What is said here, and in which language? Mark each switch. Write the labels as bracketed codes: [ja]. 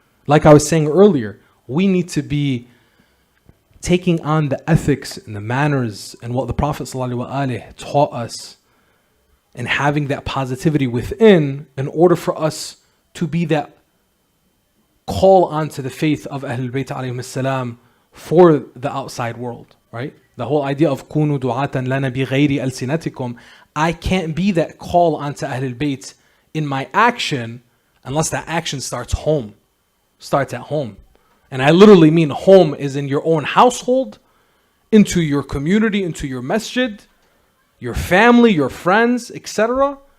[en] Like I was saying earlier, we need to be taking on the ethics and the manners and what the Prophet ﷺ taught us and having that positivity within in order for us to be that call onto the faith of Ahlul-Beyt alayhim salam for the outside world, right? The whole idea of [ar] كُونُوا دُعَاةً لَنَا بِغَيْرِ أَلْسِنَتِكُمْ. [en] I can't be that call onto Ahlul-Bayt in my action unless that action starts at home. And I literally mean home is in your own household, into your community, into your masjid, your family, your friends, etc.